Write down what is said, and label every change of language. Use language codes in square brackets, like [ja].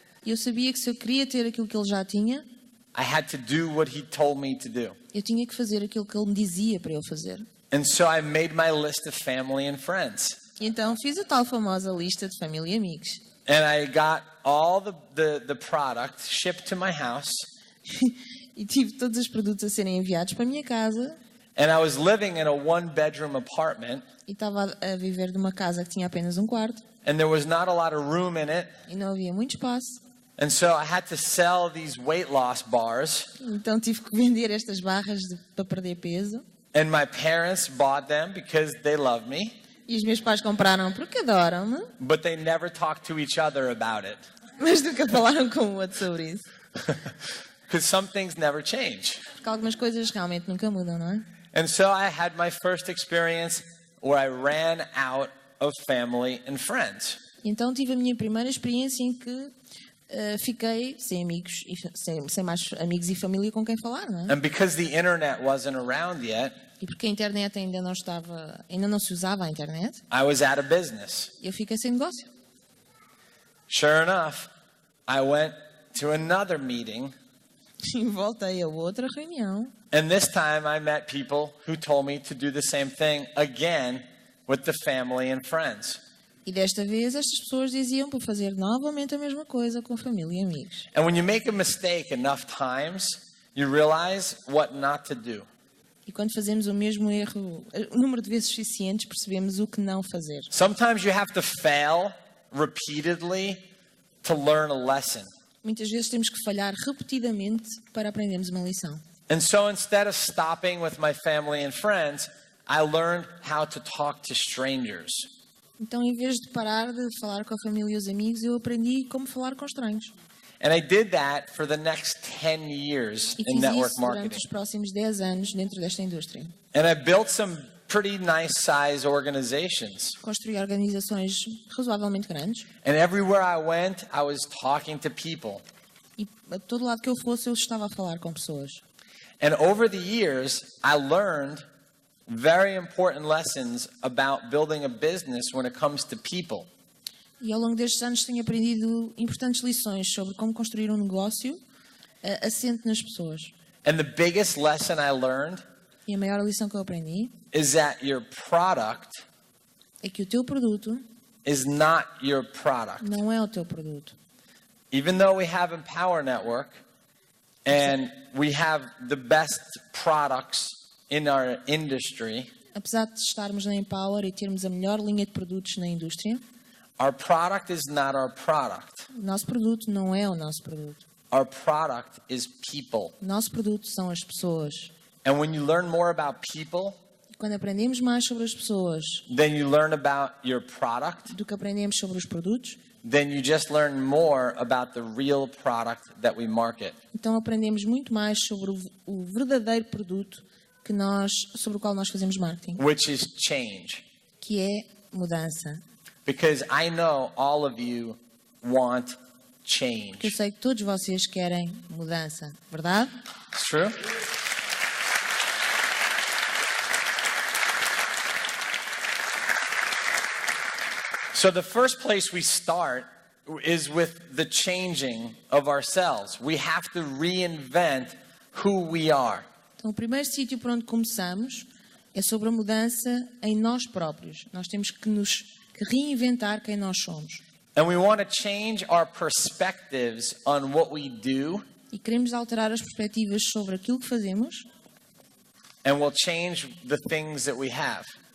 [pt] E eu sabia que se eu queria ter aquilo que ele já tinha, [en] I had to do what he told me to do. [pt] eu tinha que fazer aquilo que ele me dizia para eu fazer. [en] And so I made my list of family and friends. [pt] Então fiz a tal famosa lista de família e amigos. [en] And I got all the product shipped to my house. [pt] E tive todos os produtos a serem enviados para a minha casa. [en] And I was living in a one-bedroom apartment. [pt] E estava a viver numa casa que tinha apenas um quarto. [en] And there was not a lot of room in it. [pt] E não havia muito espaço. [en] And so I had to sell these weight loss bars. [pt] Então tive que vender estas barras para perder peso. [en] And my parents bought them because they love me. [pt] E os meus pais compraram porque adoram-me. [en] But they never talked to each other about it. [pt] Mas nunca falaram com o outro sobre isso. [en] Because some things never change. [pt] Porque algumas coisas realmente nunca mudam, não é? [en] And so I had my first experience where I ran out of family and friends. [pt] Então tive a minha primeira experiência em que fiquei sem amigos, sem mais amigos e família com quem falar, não é? [en] And because the internet wasn't around yet, [pt] E porque a internet ainda não se usava a internet, [en] I was out of business. [pt] eu fiquei sem negócio. [en] Sure enough, I went to another meeting, [pt] E voltei a outra reunião. [en] and this time I met people who told me to do the same thing again with the family and friends. [pt] E desta vez estas pessoas diziam para fazer novamente a mesma coisa com família e amigos. [en] And when you make a mistake enough times, you realize what not to do. [pt] E quando fazemos o mesmo erro, o número de vezes suficientes, percebemos o que não fazer. [en] Sometimes you have to fail repeatedly to learn a lesson. [pt] Muitas vezes temos que falhar repetidamente para aprendermos uma lição. [en] And so instead of stopping with my family and friends, I learned how to talk to strangers. [pt] Então, em vez de parar de falar com a família e os amigos, eu aprendi como falar com estranhos. [en] And I did that for the next 10 years [pt] E [en] in [pt] fiz [en] network [pt] isso durante [en] marketing. [pt] os próximos 10 anos dentro desta indústria. [en] And I built some pretty nice size organizations. [pt] Construí organizações razoavelmente grandes. [en] And everywhere I went, I was talking to people. [pt] E a todo lado que eu fosse, eu estava a falar com pessoas. [en] And over the years, I learned very important lessons about building a business when it comes to people. [pt] E ao longo destes anos tenho aprendido importantes lições sobre como construir um negócio assente nas pessoas. [en] And the biggest lesson I learned [pt] E a maior lição que eu aprendi [en] is that your product [pt] é que o teu produto [en] is not your product. [pt] não é o teu produto. [en] Even though we have Empower Network and we have the best products in our industry, [pt] Apesar de estarmos na Empower e termos a melhor linha de produtos na indústria, [en] our product is not our product. [pt] o nosso produto não é o nosso produto. [en] Our product is people. [pt] O nosso produto são as pessoas. [en] And when you learn more about people, [pt] E quando aprendemos mais sobre as pessoas [en] then you learn about your product, [pt] do que aprendemos sobre os produtos, [en] then you just learn more about the real product that we market. [pt] então aprendemos muito mais sobre o verdadeiro produto sobre o qual nós fazemos marketing, [en] Which is change. [pt] que é mudança. [en] Because I know all of you want change. [pt] Porque eu sei que todos vocês querem mudança, verdade? [en] It's true? So the first place we start is with the changing of ourselves. We have to reinvent who we are. [pt] Então, o primeiro sítio por onde começamos é sobre a mudança em nós próprios. Nós temos que reinventar quem nós somos. [en] And we want to change our perspectives on what we do, [pt] E queremos alterar as perspectivas sobre aquilo que fazemos [en] and we'll change the things that we have.